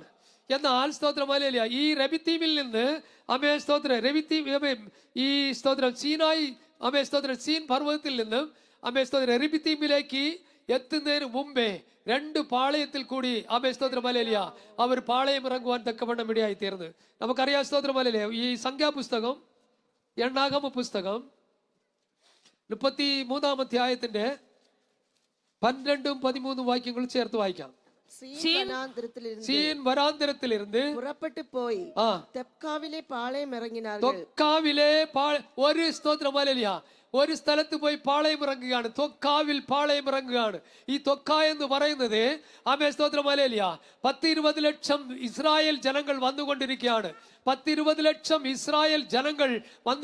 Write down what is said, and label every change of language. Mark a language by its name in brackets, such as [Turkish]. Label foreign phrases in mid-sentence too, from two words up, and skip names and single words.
[Malayalam] എന്നാൽ സ്തോത്രം ഹല്ലേലൂയ ഈ രവിദ്വീപിൽ നിന്ന് സ്തോത്രം ഈ സ്തോത്രം സ്തോത്രം സീൻ പർവ്വതത്തിൽ നിന്നും സ്തോത്രം രവിദ്വീപിലേക്ക് എത്തുന്നതിന് മുമ്പേ 2 പാളയത്തിൽ കൂടി സ്തോത്രം ഹല്ലേലൂയ അവർ പാളയം ഇറങ്ങുവാൻ തക്കവണ്ണം ഇടയായി തീർന്നു. നമുക്കറിയാം സ്തോത്രം ഹല്ലേലൂയ. ഈ സംഖ്യാപുസ്തകം എണ്ണാഗമ പുസ്തകം 33-ാം അധ്യായത്തിന്റെ 12-ഉം 13-ഉം വാക്യങ്ങൾ ചേർത്ത് വായിക്കാം. [Tamil] சீன் வனாந்திரத்திலிருந்து சீன் வராந்திரத்திலிருந்து புறப்பட்டு போய் ആ தெப்காவிலே பாளையம் இறங்கினார்கள். [Malayalam] തൊക്കാവിലെ ഒരു സ്തോത്രം ഹല്ലേലൂയ, ഒരു സ്ഥലത്ത് പോയി പാളയം ഇറങ്ങുകയാണ്. തൊക്കാവിൽ പാളയം ഇറങ്ങുകയാണ്. ഈ തൊക്ക എന്ന് പറയുന്നത് ആമേൻ സ്തോത്രം ഹല്ലേലൂയ 10-20 ലക്ഷം ഇസ്രായേൽ ജനങ്ങൾ വന്നുകൊണ്ടിരിക്കുകയാണ്. 10-20 ലക്ഷം ഇസ്രായേൽ ജനങ്ങൾ വന്നു.